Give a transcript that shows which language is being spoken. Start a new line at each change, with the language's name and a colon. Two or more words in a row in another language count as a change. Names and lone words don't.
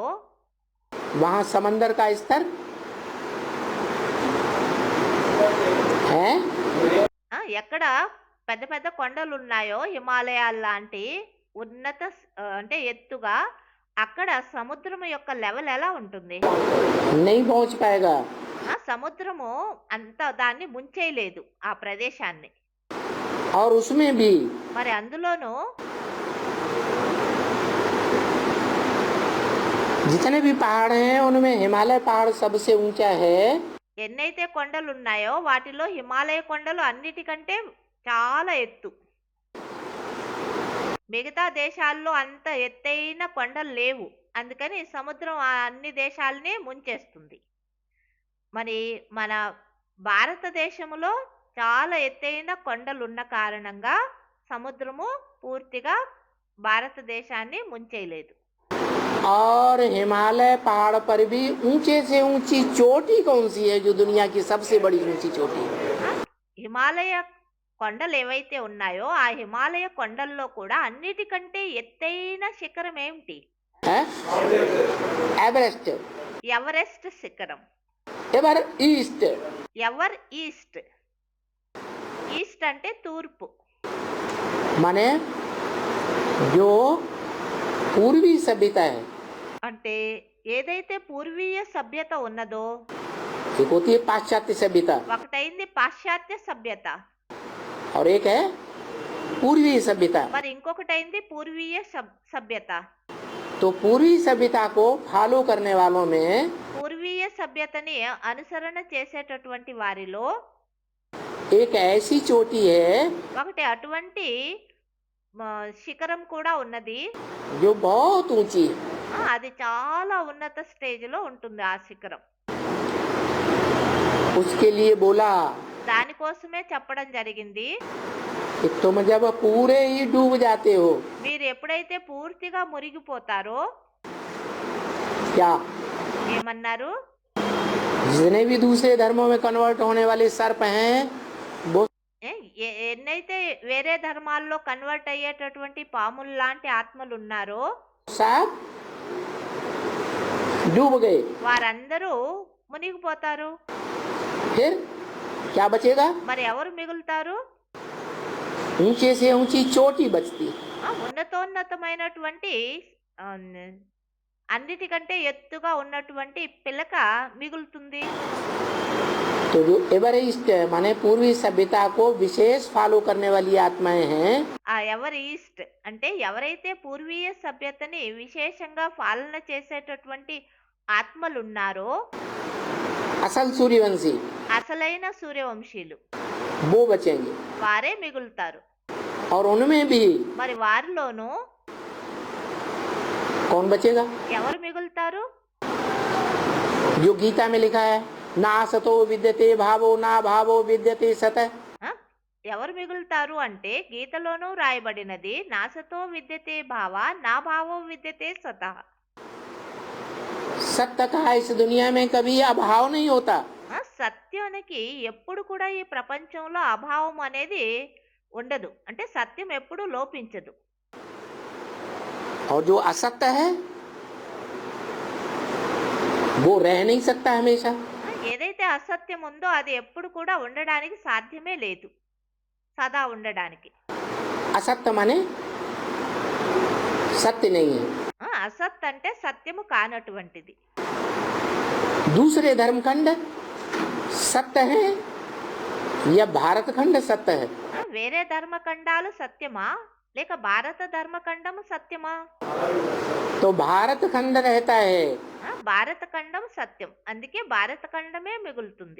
Hindi: वहाँ समंदर का स्तर है।
Telugu: ఎక్కడ పెద్ద పెద్ద కొండలు ఉన్నాయో హిమాలయాల లాంటి ఉన్నత అంటే ఎత్తుగా అక్కడ సముద్రం యొక్క లెవెల్ ఎలా ఉంటుంది?
Hindi: नहीं पहुंच पाएगा।
Telugu: సముద్రము అంత దాన్ని ముంచేయలేదు ఆ ప్రదేశాన్ని.
Hindi: और उसमें भी
Telugu: మరి అందులోనూ
Hindi: जितने भी पहाड़ हैं उनमें हिमालय पहाड़ सबसे ऊंचा है।
Telugu: ఎన్నైతే కొండలు ఉన్నాయో వాటిలో హిమాలయ కొండలు అన్నిటికంటే చాలా ఎత్తు. మిగతా దేశాల్లో అంత ఎత్తైన కొండలు లేవు. అందుకని సముద్రం ఆ అన్ని దేశాలని ముంచేస్తుంది. మరి మన భారతదేశంలో చాలా ఎత్తైన కొండలు ఉన్న కారణంగా సముద్రము పూర్తిగా భారతదేశాన్ని ముంచేయలేదు.
Hindi: और हिमालय पहाड़ पर भी ऊंचे से ऊंची चोटी कौन सी है जो दुनिया की सबसे बड़ी ऊंची चोटी है?
Telugu: హిమాలయ కొండలు ఏవైతే ఉన్నాయో ఆ హిమాలయ కొండల్లో కూడా అన్నిటికంటే ఎత్తైన శిఖరం ఏమిటి?
Hindi: है एवरेस्ट।
Telugu: ఎవరెస్ట్ శిఖరం.
English: ever east ever east.
Telugu: ఈస్ట్ అంటే తూర్పు.
Hindi: माने जो पूर्वी सभ्यता है,
Telugu: అంటే ఏదైతే పూర్వీయ సభ్యత ఉన్నదో
Hindi: एक होती है पाश्चात्य सभ्यता
Telugu: ఒకటైంది పాశ్చాత్య సభ్యత,
Hindi: और एक है पूर्वी सभ्यता।
Telugu: మరి ఇంకొకటైంది పూర్వీయ సభ్యత.
Hindi: तो पूर्वी सभ्यता को फॉलो करने वालों में
Telugu: పూర్వీయ సభ్యతని అనుసరణ చేసేటటువంటి వారిలో
Hindi: एक ऐसी चोटी है
Telugu: ఒకటి అటువంటి శిఖరం కూడా ఉన్నది.
Hindi: जो बहुत ऊंची है।
Telugu: అది చాలా ఉన్నత స్టేజ్ లో ఉంటుంది ఆ శిఖరం.
Hindi: उसके लिए बोला
Telugu: దానికోసమే చెప్పడం జరిగింది,
Hindi: कि तुम जब पूरे ही डूब जाते हो,
Telugu: మీరు ఎప్పుడైతే పూర్తిగా మునిగిపోతారో
Hindi: क्या
Telugu: ఏమన్నారు?
Hindi: जितने भी दूसरे धर्मों में कन्वर्ट होने वाले सर्प हैं वो
Telugu: ఎన్నైతే వేరే ధర్మాల్లో కన్వర్ట్ అయ్యేటటువంటి పాములు లాంటి ఆత్మలు ఉన్నారో
Hindi: सब डूब गए।
Telugu: వారందరూ మునిగిపోతారు.
Hindi: फिर क्या बचेगा?
Telugu: మరి ఎవరు మిగులుతారు?
Hindi: ऊंचे से ऊंची चोटी बचती।
Telugu: ఉన్నతోన్నతమైనటువంటి అన్నిటికంటే ఎత్తుగా ఉన్నటువంటి పిలక మిగులుతుంది.
Hindi: तो जो एवरेस्ट माने पूर्वी सभ्यता को विशेष फॉलो करने वाली आत्माएं हैं,
Telugu: ఆ
English: ever east
Telugu: అంటే ఎవరైతే పూర్వీయ సభ్యతని విశేషంగా పాలన చేసేటటువంటి ఆత్మలు ఉన్నారో
Hindi: असल सूर्यवंशी,
Telugu: అసలైన సూర్యవంశీలు
Hindi: वो बचेंगे।
Telugu: వారే మిగులుతారు.
Hindi: और उनमें भी
Telugu: మరి వారిలోనూ
Hindi: कौन बचेगा?
Telugu: ఎవరు మిగులుతారు?
Hindi: जो गीता में लिखा है
Sanskrit: ना सतो विद्यते भावो ना भावो विद्यते सत। ఆ?
Telugu: ఎవరు మిగులుతారు అంటే గీతలోనూ రాయబడినది
Sanskrit: नासतो विद्यते भाव ना भावो विद्यते सतः.
Hindi: सत्य का इस दुनिया में कभी अभाव नहीं होता।
Telugu: సత్యానికి ఎప్పుడు కూడా ఈ ప్రపంచంలో అభావం అనేది ఉండదు. అంటే సత్యం ఎప్పుడు లోపించదు.
Hindi: और जो असत्य है वो रह नहीं सकता हमेशा।
Telugu: ఏదైతే అసత్యం ఉందో అది ఎప్పుడు కూడా ఉండడానికి సాధ్యమే లేదు, సదా ఉండడానికి.
Hindi: असत्य माने सत्य नहीं है।
Telugu: అసత్ అంటే సత్యము కానటువంటిది.
Hindi: दूसरे धर्मखंड सत्य है या भारत खंड सत्य है?
Telugu: వేరే ధర్మఖండాలు సత్యమా లేక భారత ధర్మఖండము సత్యమా?
Hindi: तो भारत खंड रहता है,
Telugu: భారత ఖండం సత్యం, అందుకే భారత ఖండమే మిగులుతుంది.